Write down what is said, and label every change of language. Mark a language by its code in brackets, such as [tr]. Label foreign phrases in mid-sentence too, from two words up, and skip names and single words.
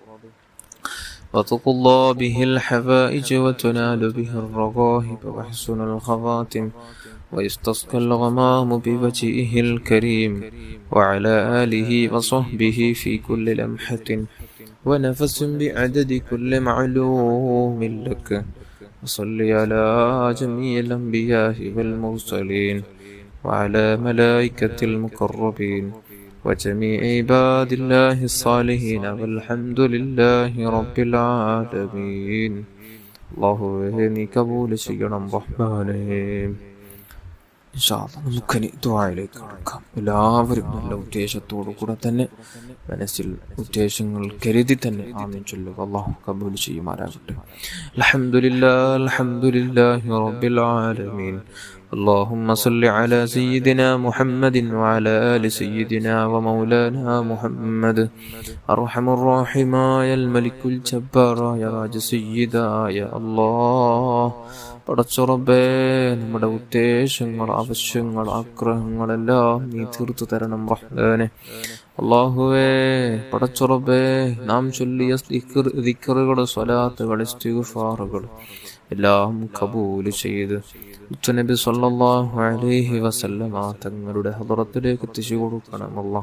[ar] وتقضى به الحوائج وتنال به الرغائب وحسن الخواتم ويستسقى الغمام بوجهه الكريم وعلى آله وصحبه في كل لمحة ونفس بعدد كل معلوم لك. وصل على جميع الأنبياء والمرسلين وعلى ملائكة المقربين وجميع عباد الله الصالحين والحمد لله رب العالمين. [ml] അല്ലാഹുവേ നീ കബൂൽ ചെയ്യണം റഹ്മാനേ. [ar] إن شاء الله [ml] നമുക്കിനി ദുആയിലേക്ക് കടക്കാം. എല്ലാവരും നല്ല ഉദ്ദേശത്തോടു കൂടെ തന്നെ മനസ്സിൽ ഉദ്ദേശങ്ങൾ കരുതി തന്നെ ആമീൻ ചൊല്ലുക. അല്ലാഹു കബൂൽ ചെയ്യുമാറാകട്ടെ. [ar] الحمد لله رب العالمين. اللهم صل على سيدنا محمد وعلى آل سيدنا ومولانا محمد. أرحم الراحمين يا الملك الجبار يا راج سيدا يا الله. [ml] പടച്ചുറബേ നമ്മുടെ ഉദ്ദേശങ്ങൾ ആവശ്യങ്ങൾ ആഗ്രഹങ്ങളെല്ലാം നീ തീർത്തു തരണം റഹ്മാനെ. അല്ലാഹുവേ പടച്ചുറബേ നാം ചൊല്ലിയ ദിക്റുകൾ സ്വലാത്തുകൾ ഇസ്തിഗ്ഫാറുകൾ എല്ലാം കബൂൽ ചെയ്ത് നബി [ar] صلى الله عليه وسلم [ml] തങ്ങളുടെ ഹദറത്തിലേക്ക് എത്തിച്ചു കൊടുക്കണം അല്ലാഹ്.